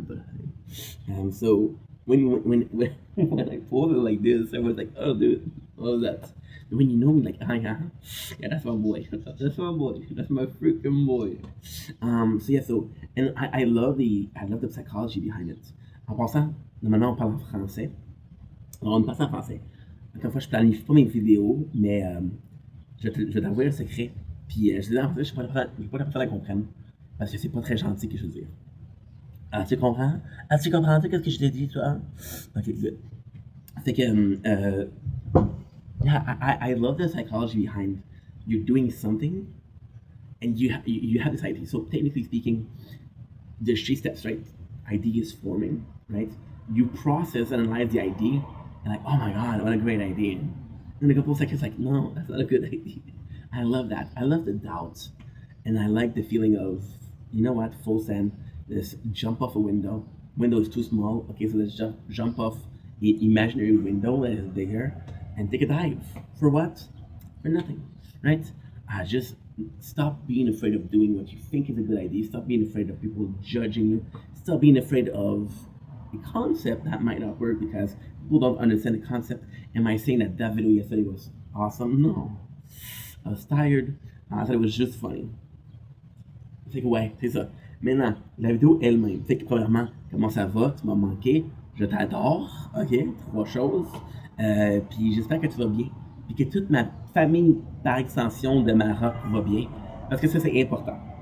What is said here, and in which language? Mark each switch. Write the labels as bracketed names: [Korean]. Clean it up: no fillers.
[English] But so when I pulled it like this, I was like, oh, dude, what was that? And when you know me, like, yeah, that's my boy. That's my boy. That's my freaking boy. So yeah, so and I love the psychology behind it. [French] En passant, maintenant on parle en français. Alors on passe en français. Encore une fois, je planifie pas mes vidéos, mais je vais t'avouer un secret. Puis je disais en fait, je suis pas la personne à comprendre. Parce que c'est pas très gentil que je veux dire. Ah, tu comprends? Ah, tu comprends qu'est-ce que je t'ai dit, toi? [English] Ok, good. [French] Fait que, [English] yeah, I love the psychology behind you're doing something and you have this idea. So technically speaking, there's 3 steps, right? Idea is forming, right? You process and analyze the idea and like, oh my god, what a great idea. And a couple of seconds like, no, that's not a good idea. I love that. I love the doubt. And I like the feeling of, you know what, full send, let's jump off a window. Window is too small. Okay, so let's jump off the imaginary window that is there and take a dive. For what? For nothing, right? Just stop being afraid of doing what you think is a good idea. Stop being afraid of people judging you. Stop being afraid of a concept that might not work because people don't understand the concept. Am I saying that video yesterday was awesome? No. I was tired. I thought it was just funny. [French] Fait que ouais, c'est ça. Maintenant, la vidéo elle-même. Fait que premièrement, comment ça va? Tu m'as manqué. Je t'adore. OK? 3 choses. Puis j'espère que tu vas bien. Puis que toute ma famille, par extension de Maroc, va bien. Parce que ça, c'est important.